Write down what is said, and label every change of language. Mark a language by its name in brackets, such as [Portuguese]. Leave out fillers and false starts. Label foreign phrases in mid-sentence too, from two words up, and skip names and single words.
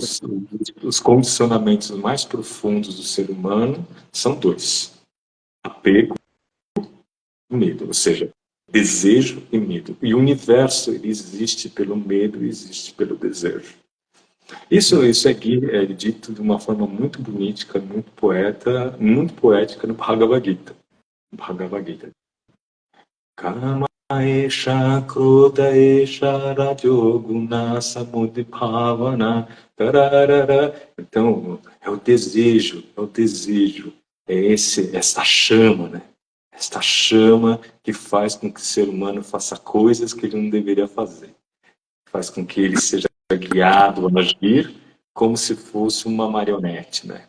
[Portuguese] Os condicionamentos mais profundos do ser humano são dois: apego e medo, ou seja, desejo e medo. E o universo ele existe pelo medo e existe pelo desejo. Isso é dito de uma forma muito bonita, muito poética no Bhagavad Gita. Bhagavad Gita. [Sanskrit] काम एष क्रोध एष रजोगुण समुद्भवन tararara. [Portuguese] Então, é o desejo, essa chama, né? Esta chama que faz com que o ser humano faça coisas que ele não deveria fazer. Faz com que ele seja guiado a agir como se fosse uma marionete, né?